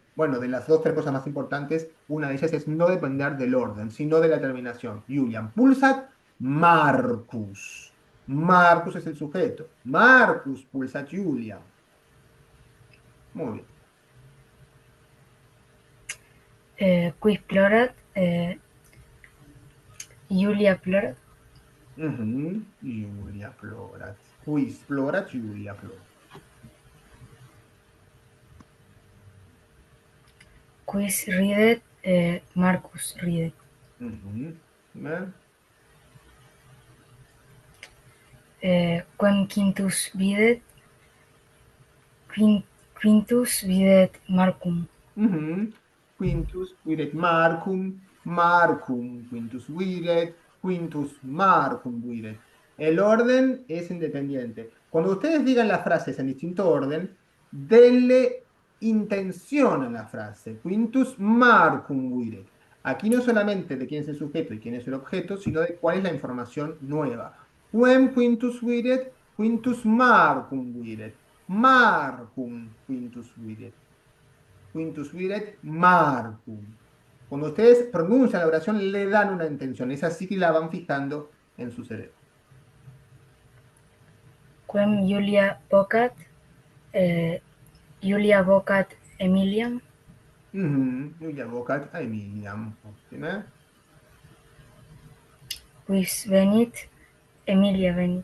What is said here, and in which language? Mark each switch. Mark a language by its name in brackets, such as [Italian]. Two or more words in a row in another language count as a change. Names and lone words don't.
[Spanish] Bueno, de las dos, tres cosas más importantes, una de ellas es no depender del orden, sino de la terminación. [Latin] Julian Pulsat Marcus. [Spanish] Marcus es el sujeto. [Latin] Marcus pulsat Julia. [Spanish] Muy bien. [Latin] Quis plorat, Julia plorat. Ujú. Julia plorat. Quis plorat, Julia plorat. Quis ridet, Marcus ridet. [Spanish] Ujú. ¿Ven? [Latin] Quem quintus videt, quintus videt Marcum. Ujú. Quintus videt Marcum, Marcum quintus videt, quintus Marcum videt. [Spanish] El orden es independiente. Cuando ustedes digan las frases en distinto orden, denle intención a la frase. [Latin] Quintus Marcum videt. [Spanish] Aquí no solamente de quién es el sujeto y quién es el objeto, sino de cuál es la información nueva. [Latin] Quem quintus videt, quintus Marcum videt. Marcum quintus videt. Quintus videt Marcum. [Spanish] Cuando ustedes pronuncian la oración, le dan una intención. Es así que la van fijando en su cerebro. [Latin] Quem Julia vocat, Julia vocat Emiliam. Julia vocat a Emiliam. Ottime. Quis venit, Emilia venit.